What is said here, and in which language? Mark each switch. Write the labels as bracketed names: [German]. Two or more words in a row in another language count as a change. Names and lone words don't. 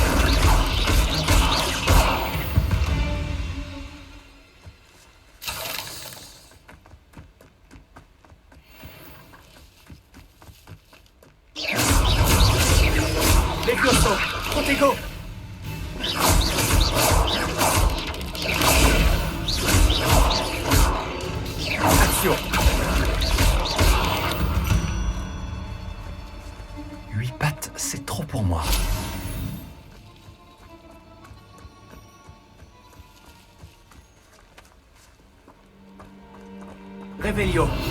[French] Levioso. Protego. Action. 8 pattes, c'est trop pour moi. Revelio.